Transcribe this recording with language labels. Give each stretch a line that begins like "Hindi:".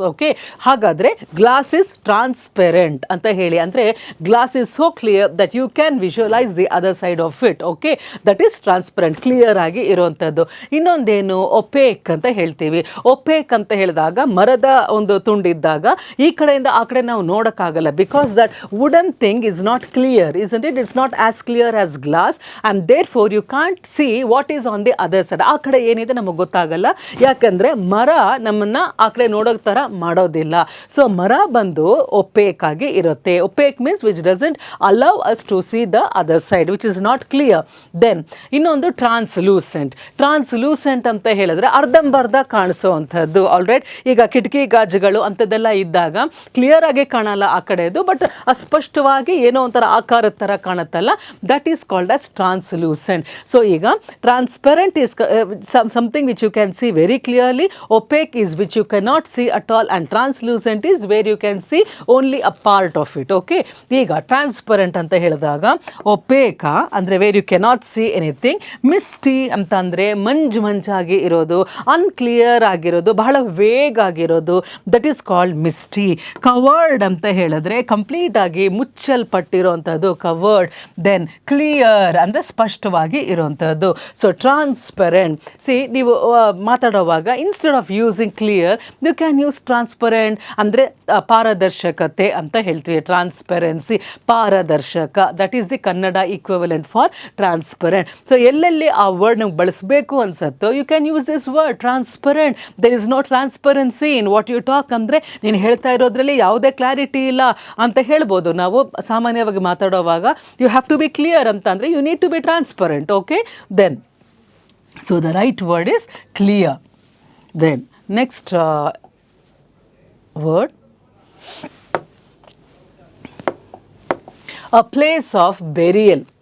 English: okay, ಹಾಗಾದರೆ glass is transparent
Kannada: ಅಂತ ಹೇಳಿ, ಅಂದರೆ
English: Glass is so clear that you can visualise the other side of it.
Kannada: Okay,
English: that is transparent,
Kannada: clear ಆಗಿ ಇರುವಂಥದ್ದು. ಇನ್ನೊಂದೇನು OPEC ಅಂತ ಹೇಳ್ತೀವಿ. ಒಪೇಕ್ ಅಂತ ಹೇಳಿದಾಗ ಮರದ ಒಂದು ತುಂಡಿದ್ದಾಗ ಈ ಕಡೆಯಿಂದ ಆ ಕಡೆ ನಾವು ನೋಡೋಕ್ಕಾಗಲ್ಲ,
English: Because that wooden thing is not clear, isn't it? It's not as clear as glass and therefore you can't see what is on the other side.
Kannada: ಆ ಕಡೆ ಏನಿದೆ ನಮಗೆ ಗೊತ್ತಾಗಲ್ಲ, ಯಾಕಂದರೆ ಮರ ನಮ್ಮನ್ನು ಆ ಕಡೆ ನೋಡೋ ಥರ ಮಾಡೋದಿಲ್ಲ. ಸೊ ಮರ ಬಂದು ಒಪೇಕ್ ಆಗಿ ಇರುತ್ತೆ.
English: Opaque means which doesn't allow us to see the other side, which is not clear.
Kannada: Then ಇನ್ನೊಂದು ಟ್ರಾನ್ಸ್ಲೂಸೆಂಟ್. ಟ್ರಾನ್ಸ್ಲೂಸೆಂಟ್ ಅಂತ ಹೇಳಿದ್ರೆ ಅರ್ಧಂಬರ್ಧ ಕಾಣಿಸೋವಂಥದ್ದು. ಆಲ್ರೈಟ್, ಈಗ ಕಿಟಕಿ ಗಾಜುಗಳು ಅಂಥದ್ದೆಲ್ಲ ಇದ್ದಾಗ ಕ್ಲಿಯರ್ ಆಗಿ ಕಾಣಲ್ಲ ಆ ಕಡೆದು, ಬಟ್ ಅಸ್ಪಷ್ಟವಾಗಿ ಏನೋ ಒಂಥರ ಆಕಾರದ ಥರ ಕಾಣುತ್ತಲ್ಲ,
English: That is called as translucent. So ಈಗ transparent is something which you can see very clearly, opaque is which you cannot see at all, and translucent is where you can see only a part of it. Okay,
Kannada: ಈಗ transparent ಅಂತ ಹೇಳಿದಾಗ opaque ಅಂದರೆ
English: Where you cannot see anything.
Kannada: Misty ಅಂತ ಅಂದರೆ ಮಂಜಾಗಿ ಇರೋದು, unclear ಆಗಿರೋದು, ಬಹಳ vague ಆಗಿರೋದು,
English: That is called misty.
Kannada: Covered ಅಂತ ಹೇಳಿದ್ರೆ ಕಂಪ್ಲೀಟ್ ಆಗಿ ಮುಚ್ಚಲ್ಪಟ್ಟಿರೋವಂಥದ್ದು, ಕವರ್ಡ್. ದೆನ್ ಕ್ಲಿಯರ್ ಅಂದರೆ ಸ್ಪಷ್ಟವಾಗಿ ಇರೋವಂಥದ್ದು. So transparent.
English: see,
Kannada: ನೀವು ಮಾತಾಡೋವಾಗ
English: Instead of using clear you can use transparent.
Kannada: ಅಂದರೆ ಪಾರದರ್ಶಕತೆ ಅಂತ ಹೇಳ್ತೀವಿ, ಟ್ರಾನ್ಸ್ಪರೆನ್ಸಿ, ಪಾರದರ್ಶಕ.
English: That is the Kannada equivalent for transparent.
Kannada: So ಎಲ್ಲೆಲ್ಲಿ ಆ ವರ್ಡ್ ನಮ್ಗೆ ಬಳಸಬೇಕು ಅನ್ಸತ್ತೋ
English: You can use this word transparent. There is no transparency in what you talk.
Kannada: ಅಂದರೆ ನೀನು ಹೇಳ್ತಾ ಇರೋದ್ರಲ್ಲಿ ಯಾವುದೇ ಕ್ಲಾರಿಟಿ ಇಲ್ಲ ಅಂತ ಹೇಳ್ಬೋದು ನಾವು. ಸಾಮಾನ್ಯವಾಗಿ ಮಾತಾಡೋವಾಗ
English: you have to be clear
Kannada: ಅಂತ ಅಂದರೆ
English: You need to be transparent. Okay, then so the right word is clear. Then next word, a place of burial.